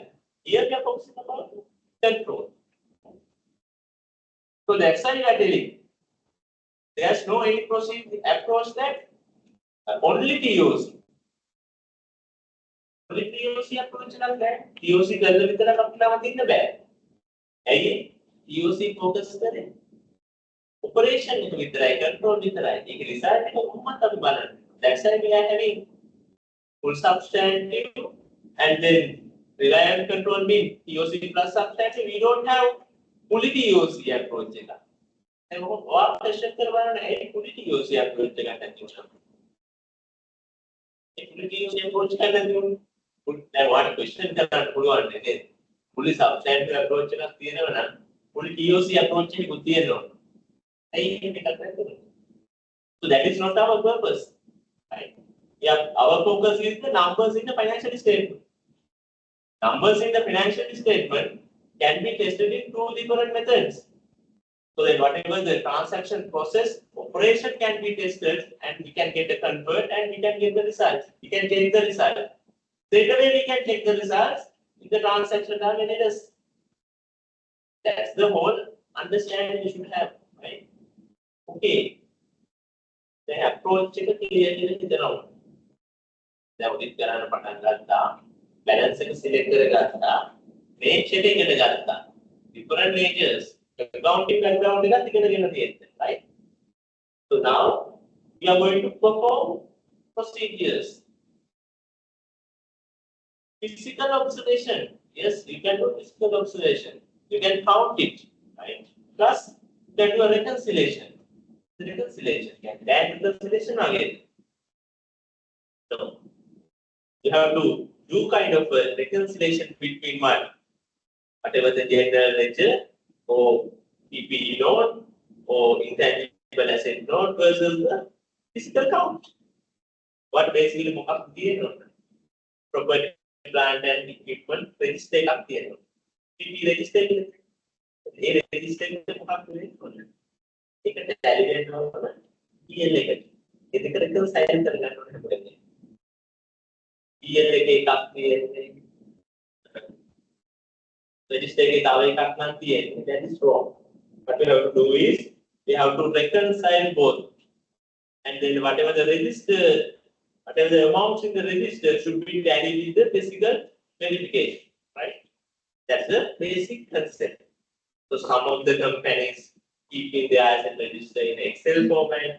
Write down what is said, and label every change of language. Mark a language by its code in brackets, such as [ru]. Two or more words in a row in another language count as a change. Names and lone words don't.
[en] Here we are focusing about control. So that's why you are telling. There's no any procedure approach that only TOC. Only TOC approach like that. [si] TOC කරලා විතරක් අපිට නවතින්න බෑ. ඇයි? [en] TOC focus [si] කරේ operation එක විතරයි, control විතරයි. ඒක result එක කොහොමද අපි බලන්නේ? [en] That's why we are having full substantive and then reliant control mean TOC plus substantive. We don't have fully TOC approach එක. [si] දැන් ඔයාලා question කරවන්න ඒ [en] fully TOC approach [si] එක ගන්න තියෙනවා. ඒ [en] fully TOC approach [si] කරන්න තියෙනවා. දැන් ඔයාලා question කරන්න පුළුවන් නේද? [en] fully substantive approach [si] එකක් තියෙනවා නම් [en] fully TOC approach [si] එකකුත් තියෙනවා. ඇයි මේක කරන්නේ? [en] So that is not our purpose. Right? Yeah, our focus is the numbers in the financial statement. Numbers in the financial statement can be tested in two different methods. So then whatever the transaction process, operation can be tested and we can get a convert and we can get the results. We can check the result. Straight away we can check the results in the transaction terminators. That's the whole understanding you should have, right? Okay. The approach එක clear [si] කියලා හිතනවා. දැන් ඔඩිට් කරන්න පටන් ගත්තා. balance එක select කරගත්තා. nature එක ඉගෙන ගත්තා. [en] different natures. accounting background [si] එකත් ඉගෙනගෙන තියෙනවා, [en] right? So now we are going to perform procedures. Physical observation. Yes, you can do physical observation. You can count it, right? Plus, you can do a reconciliation. Reconciliation. You can add reconciliation again. So, you have to do kind of a reconciliation between one, whatever the general ledger or PPE note or intangible asset note versus the physical count. What basically [si] මොකක්ද තියෙන්නේ? [en] Property, plant and equipment register [si] එකක් තියෙනවා. [en] PP register [si] එක. ඒ register එක මොකක්ද වෙන්නේ? ඒකට tally වෙනවා PL එකට. ඒක reconcile කරගන්න ඕනේ මොකද? PL එකේ එකක් තියෙන්නේ. Register එකේ තව එකක් නම් තියෙන්නේ. [en] That is wrong. What we have to do is we have to reconcile both. And then whatever the register, whatever the amounts in the register should be tallied with the physical verification, right? That's the basic concept. So some of the companies keeping their asset register in Excel format.